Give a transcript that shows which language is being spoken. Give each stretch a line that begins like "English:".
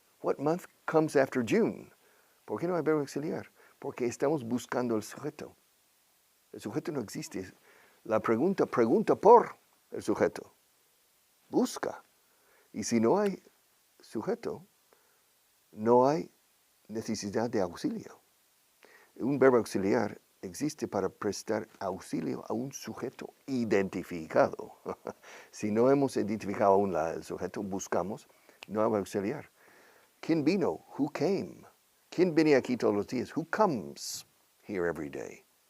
English: What month comes after June?
Spanish: ¿Por qué no hay verbo auxiliar? Porque estamos buscando el sujeto. El sujeto no existe. La pregunta pregunta por el sujeto. Busca. Y si no hay sujeto, no hay necesidad de auxilio. Un verbo auxiliar existe para prestar auxilio a un sujeto identificado. Si no hemos identificado aún el sujeto, buscamos, no hay auxiliar. ¿Quién vino?
English: Who came?
Spanish: ¿Quién viene aquí todos los días?
English: Who comes here every day?